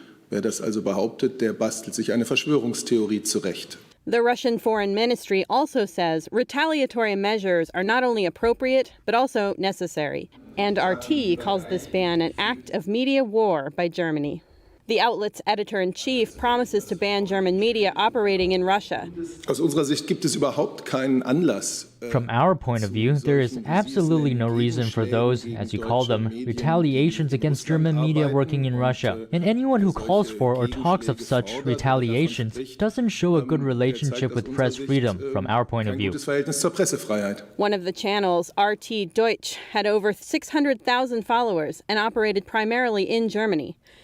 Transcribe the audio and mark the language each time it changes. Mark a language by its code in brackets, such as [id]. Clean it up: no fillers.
[de] Wer das also behauptet, der bastelt sich eine Verschwörungstheorie zurecht. [en] The Russian Foreign Ministry also says retaliatory measures are not only appropriate, but also necessary. And RT calls this ban an act of media war by Germany. The outlet's editor-in-chief promises to ban German media operating in Russia. [de] Aus unserer Sicht gibt es überhaupt keinen Anlass. [en] From our point of view, there is absolutely no reason for those, as you call them, retaliations against German media working in Russia. And anyone who calls for or talks of such retaliations doesn't show a good relationship with press freedom, from our point of view. One of the channels, RT Deutsch, had over 600,000 followers and operated primarily in Germany.